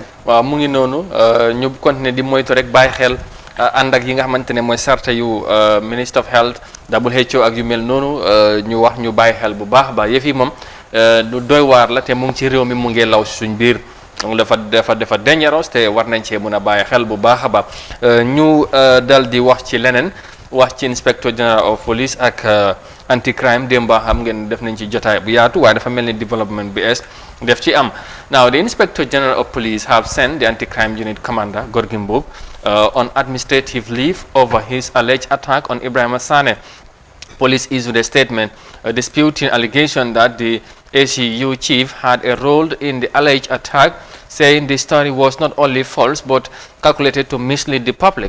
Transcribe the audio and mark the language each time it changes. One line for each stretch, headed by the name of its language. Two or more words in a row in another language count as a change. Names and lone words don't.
Wolof: waaw mu ngi noonu ñu continuer di moytu rek bàyyi xel ànd ak yi nga xamante ne mooy sarta yu
English: Minister of Health
Wolof: WHO ak yu mel noonu ñu wax ñu bàyyi xel bu baax a baax yëf yi moom lu doy waar la te mu ngi ci réew mi mu ngi law si suñ biir donc dafa dangereux te war nañ cee mën a bàyyi xel bu baax a baax ñu dal di wax ci leneen wax ci
English: Inspector General of Police
Wolof: ak
English: anti crime
Wolof: démba xam ngeen def nañ ci jotaay bu yaatu waaye dafa mel ni development bi es def ci am.
English: Now the Inspector General of Police have sent the anti crime unit commander Gorgui Mbub on administrative leave over his alleged attack on Ibrahima Sane. Police issued a statement disputing allegation that the ACU chief had a role in the alleged attack, saying the story was not only false but calculated to mislead the public.